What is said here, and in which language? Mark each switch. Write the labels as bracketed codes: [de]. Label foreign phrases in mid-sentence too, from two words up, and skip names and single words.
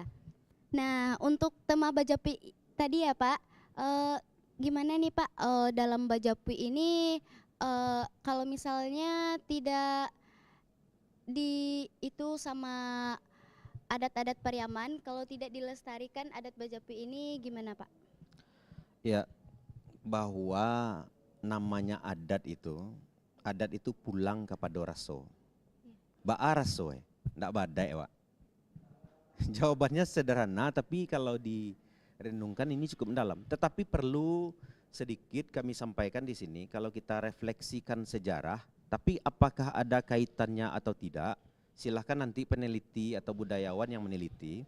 [id] Nah, untuk tema bajapui tadi ya Pak, gimana nih Pak dalam bajapui ini kalau misalnya tidak itu sama adat-adat Pariaman, kalau tidak dilestarikan adat bajapui ini gimana Pak? Ya, bahwa namanya adat itu pulang kepada raso. [min] Ba'a raso ndak badai Pak. [id] Jawabannya sederhana, tapi kalau direnungkan ini cukup mendalam. Tetapi perlu sedikit kami sampaikan di sini, kalau kita refleksikan sejarah, tapi apakah ada kaitannya atau tidak, silahkan nanti peneliti atau budayawan yang meneliti.